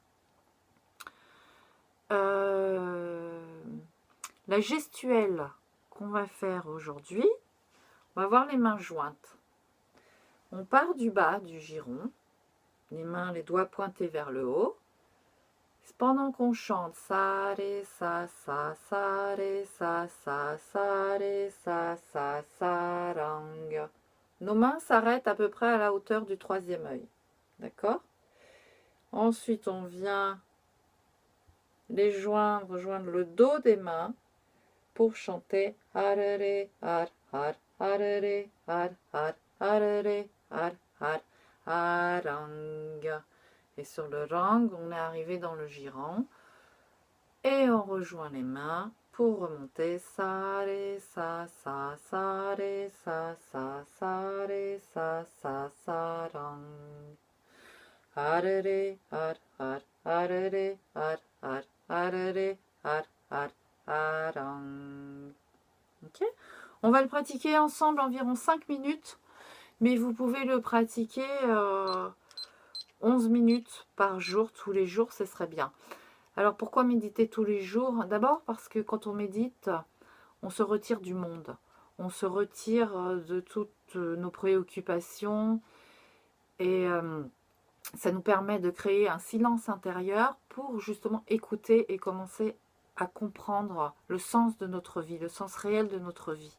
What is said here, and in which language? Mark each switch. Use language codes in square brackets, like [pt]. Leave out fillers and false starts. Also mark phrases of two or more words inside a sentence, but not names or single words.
[fr] La gestuelle qu'on va faire aujourd'hui, on va avoir les mains jointes. On part du bas du giron, les mains, les doigts pointés vers le haut. Pendant qu'on chante sa ré sa sa sa ré sa sa sa ré sa sa sa rang. Nos mains s'arrêtent à peu près à la hauteur du troisième œil. D'accord? Ensuite, on vient rejoindre le dos des mains pour chanter har ré har har Harare, har, har, harare, har, har, harang. Et sur le rang, on est arrivé dans le girant. Et on rejoint les mains pour remonter. Sa, ré, sa, sa, ré, sa, ré, sa, rang. Harare, har, har, harare, har, har, harare, har, har, harang. Ok? On va le pratiquer ensemble environ 5 minutes, mais vous pouvez le pratiquer 11 minutes par jour, tous les jours, ce serait bien. Alors pourquoi méditer tous les jours? D'abord parce que quand on médite, on se retire du monde, on se retire de toutes nos préoccupations et ça nous permet de créer un silence intérieur pour justement écouter et commencer à comprendre le sens de notre vie, le sens réel de notre vie.